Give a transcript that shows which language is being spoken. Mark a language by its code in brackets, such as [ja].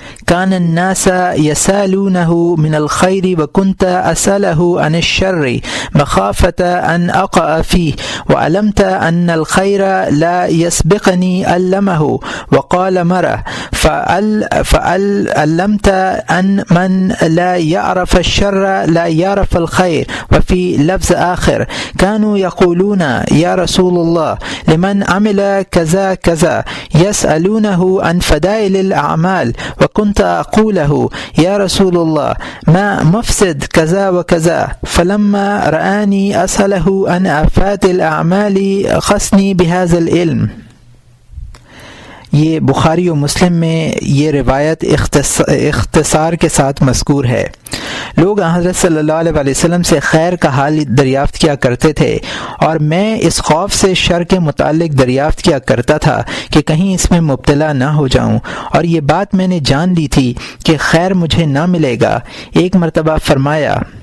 [ar] كان الناس يسألونه من الخير وكنت أسأله عن الشر مخافة أن أقع فيه وعلمت أن الخير لا يسبقني علمه وقال مرة فعلمت أن من لا يعرف الشر لا يعرف الخير. وفي لفظ آخر كانوا يقولون يا رسول الله لمن عمل كذا كذا يسألونه عن فضائل الأعمال وكنت أقوله يا رسول الله ما مفسد كذا وكذا فلما رآني أسأله عن آفات الأعمال خصني بهذا العلم. [ur] یہ بخاری و مسلم میں یہ روایت اختصار کے ساتھ مذکور ہے۔ لوگ حضرت صلی اللہ علیہ وسلم سے خیر کا حال دریافت کیا کرتے تھے اور میں اس خوف سے شر کے متعلق دریافت کیا کرتا تھا کہ کہیں اس میں مبتلا نہ ہو جاؤں، اور یہ بات میں نے جان لی تھی کہ خیر مجھے نہ ملے گا۔ ایک مرتبہ فرمایا،